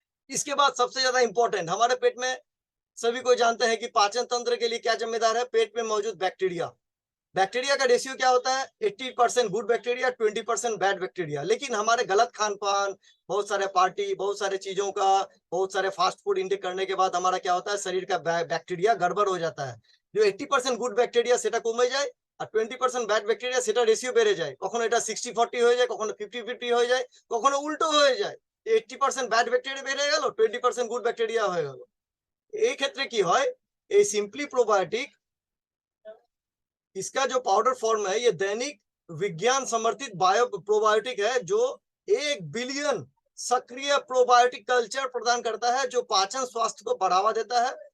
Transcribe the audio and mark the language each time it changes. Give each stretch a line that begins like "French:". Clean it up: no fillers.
Hindi: इसके बाद सबसे ज्यादा इंपॉर्टेंट, हमारे पेट में सभी कोई जानते हैं कि पाचन तंत्र के लिए क्या जिम्मेदार है? पेट में मौजूद बैक्टीरिया। बैक्टीरिया का रेशियो क्या होता है? 80% गुड बैक्टीरिया, 20% बैड बैक्टीरिया। लेकिन हमारे गलत खान पान, बहुत सारे पार्टी, बहुत सारे चीजों का, बहुत सारे फास्ट फूड इंटेक करने के बाद हमारा क्या होता है? शरीर का बैक्टीरिया गड़बड़ हो जाता है। जो 80% गुड बैक्टीरिया
Bangla: সেটা কমে যায় আর 20% ব্যাড ব্যাকটেরিয়া সেটা রেশিও বেড়ে যায়। কখনো এটা 60-40 হয়ে যায়, কখনো 50-50 হয়ে যায়, কখনো উল্টো হয়ে যায়। 80% ব্যাড ব্যাকটেরিয়া বেড়ে গেল, 20% গুড ব্যাকটেরিয়া হয়ে গেল। এই ক্ষেত্রে কি হয়? এই সিম্পলি প্রোবায়োটিক,
Hindi: इसका जो पाउडर फॉर्म है ये दैनिक विज्ञान समर्थित बायो प्रोबायोटिक है, जो 1 बिलियन सक्रिय प्रोबायोटिक कल्चर प्रदान करता है, जो पाचन स्वास्थ्य को बढ़ावा देता है।